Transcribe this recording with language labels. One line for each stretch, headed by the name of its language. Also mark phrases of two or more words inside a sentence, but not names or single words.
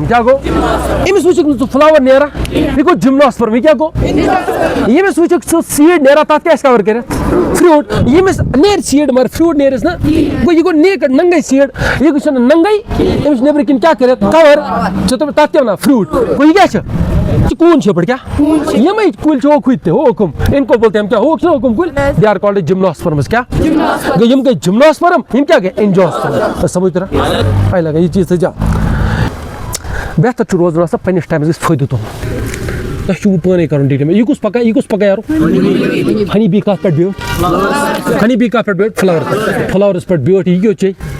Kashmiri: کیٛاہ گوٚو أمِس وٕچھکھ نہٕ ژٕ فلاور نیران یہِ گوٚو جِمنوسپرم یہِ کیٛاہ گوٚو ییٚمِس وٕچھکھ ژٕ سیٖڈ نیران تَتھ کیٛاہ آسہِ کَور کٔرِتھ فروٗٹ ییٚمِس نیرِ سیٖڈ مگر فروٗٹ نیرٮ۪س نہٕ گوٚو یہِ گوٚو نیکٕڈ ننٛگے سیٖڈ یہِ چھُنہٕ ننٛگے أمِس نیٚبرٕ کِنۍ کیٛاہ کٔرِتھ کَور چھِ تَتھ کیٛاہ وَنان فروٗٹ گوٚو یہِ کیٛاہ چھِ کوٗن شیپٕڈ کیٛاہ یِمے کُلۍ چھِ ہوکھ ہُتہِ تہِ ہوکھ ہُم
Urdu: اِنکو بولتے ہم
Kashmiri: کیٛاہ ہوکھ چھِنہ ہوکھ ہُم کُلۍ
English: they are called gymnosperms
Kashmiri: کیٛاہ گوٚو یِم گٔے جِمنوسپرم یِم کیٛاہ گٔے اینجوسپرم سمجھ تران آے لگان یہِ چیٖز تھٲے زیادٕ بہتر چھُ روزان آسان پنٛنِس ٹایمَس گژھِ فٲیدٕ تُلُن تۄہہِ چھُو پانے کَرُن ڈیٹیل یہِ کُس پَکان یارو
English: honey bee
Kashmiri: کَتھ پٮ۪ٹھ بیوٗٹھ
English: honey bee
Kashmiri: کَتھ پٮ۪ٹھ بیوٗٹھ فٕلاورَس پٮ۪ٹھ بیوٗٹھ یہِ کیٛاہ چے